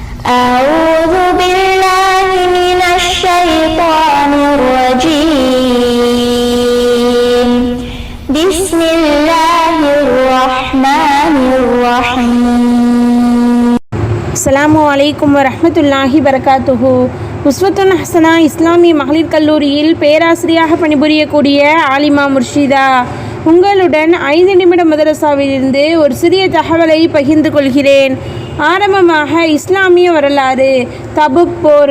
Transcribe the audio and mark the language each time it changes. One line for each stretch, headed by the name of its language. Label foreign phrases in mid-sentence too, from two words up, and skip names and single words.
Arabic: أعوذ بالله من الشيطان الرجيم بسم الله الرحمن الرحيم. السلام عليكم ورحمة الله وبركاته.
Tamil: உஸ்வத்துன் ஹசனா இஸ்லாமிய மகளிர் கல்லூரியில் பேராசிரியாக பணிபுரியக்கூடிய ஆலிமா முர்ஷிதா உங்களுடன் 5 நிமிட மதரசாவிலிருந்து ஒரு சிறிய தகவலை பகிர்ந்து கொள்கிறேன். ஆரம்பமாக இஸ்லாமிய வரலாறு. தபுக் போர்.